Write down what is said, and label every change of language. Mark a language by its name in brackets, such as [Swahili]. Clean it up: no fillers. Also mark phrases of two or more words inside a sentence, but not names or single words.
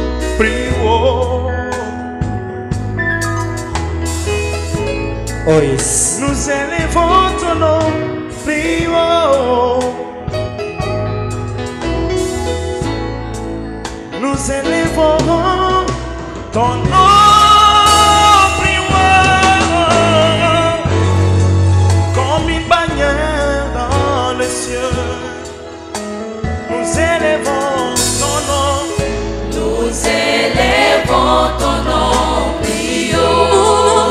[English] oh yes. [Portuguese] Nos elevou teu nome, nos elevou teu nome. [French] Nous élevons ton nom, nous élevons ton nom, prions.